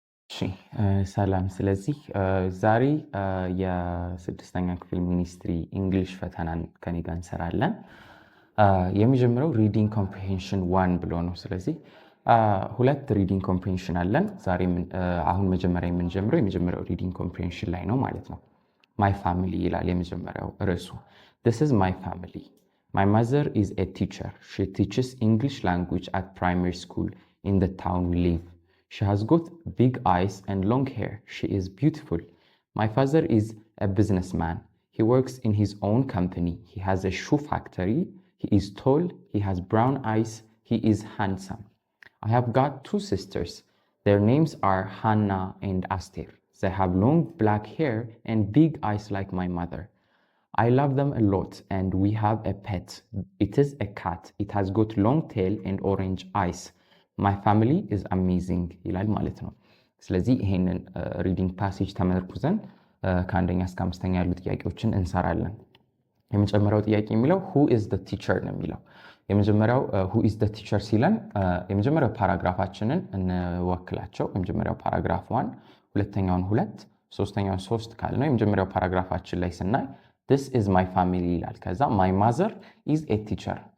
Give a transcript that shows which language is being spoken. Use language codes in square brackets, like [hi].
[am] እሺ ሰላም። ስለዚህ ዛሬ የስድስተኛ ክፍል ሚኒስትሪ እንግሊሽ ፈተናን ከኔ ጋር እንሰራለን። የሚጀምረው ሪዲንግ ኮምፕሪሄንሽን 1 ብሎ ነው። ስለዚህ ሁለት ሪዲንግ ኮምፕሪሄንሽን አለን። ዛሬ አሁን መጀመሪያ የምንጀምረው ሪዲንግ ኮምፕሪሄንሽን ላይ ነው ማለት ነው። ማይ ፋሚሊ ይላል የመጀመሪያው ርዕሱ። [en] This is my family. My mother is a teacher. She teaches English language at primary school in the town we live. She has got big eyes and long hair. She is beautiful. My father is a businessman. He works in his own company. He has a shoe factory. He is tall. He has brown eyes. He is handsome. I have got two sisters. Their names are Hannah and Aster. They have long black hair and big eyes like my mother. I love them a lot and we have a pet. It is a cat. It has got long tail and orange eyes. My family is amazing [am] ይላል ማለት ነው። ስለዚህ ይሄንን ሪዲንግ ፓሴጅ ተመርኩዘን ከአንደኛ እስከ አምስተኛ ያሉ ጥያቄዎችን እንሰራለን። የመጀመሪያው ጥያቄ የሚለው [en] who is the teacher [am] ነው የሚለው። የመጀመሪያው who is the teacher ሲለን የመጀመሪያው ፓራግራፋችንን እንወክላቸው። የመጀመሪያው ፓራግራፍ 1፣ ሁለተኛውን 2፣ ሶስተኛውን 3 ካልነው የመጀመሪያው ፓራግራፋችን ላይ ስናይ [en] this is my family [am] ይላል። ከዛ [en] my mother is a teacher.